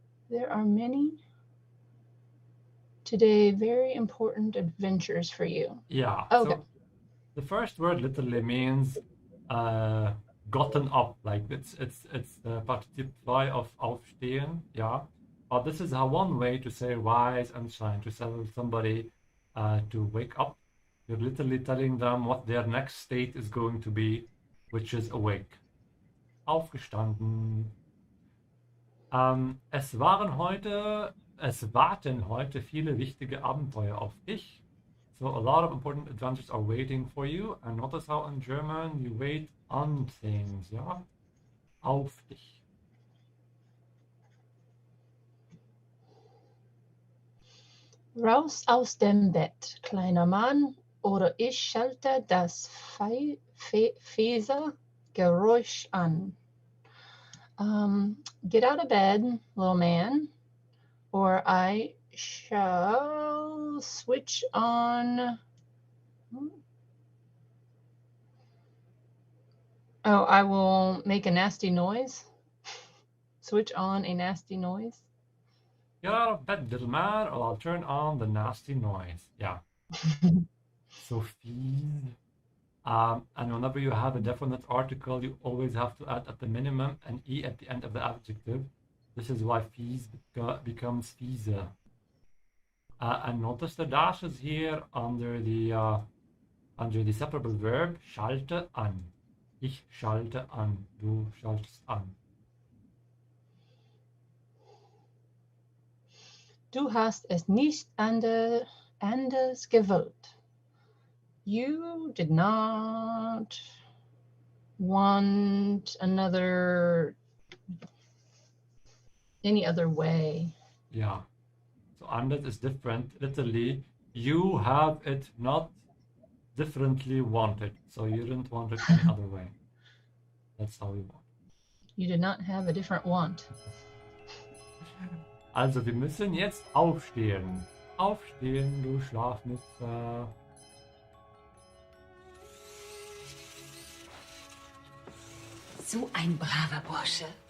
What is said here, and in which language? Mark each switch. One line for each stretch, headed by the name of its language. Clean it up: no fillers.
English: There are many today very important adventures for you. Yeah. Okay. So the first word literally means gotten up. Like it's the participle of aufstehen. Yeah. But this is one way to say rise and shine, to tell somebody to wake up. You're literally telling them what their next state is going to be, which is awake.
German: Aufgestanden. Es warten heute viele wichtige Abenteuer auf dich.
English: So a lot of important adventures are waiting for you. And notice how in German you wait on things, ja?
German: Auf dich. Raus aus dem Bett, kleiner Mann, oder ich schalte das Fieser-Geräusch an.
English: Get out of bed, little man, or I shall switch on. Oh, I will make a nasty noise. Switch on a nasty noise. Get out of bed, little man, or I'll turn on the nasty noise. Yeah. So fies. And whenever you have a definite article, you always have to add at the minimum an E at the end of the adjective. This is why fies becomes fiese. And notice the dashes here under the separable verb schalte an.
German: Ich schalte an. Du schaltest an. Du hast es nicht anders gewollt.
English: You did not want any other way. Yeah. So anders is different. Literally, you have it not differently wanted. So you didn't want it any other way. That's how you want. You did not have a different want.
German: Also, wir müssen jetzt aufstehen. Aufstehen, du Schlafmütze. So ein braver Bursche.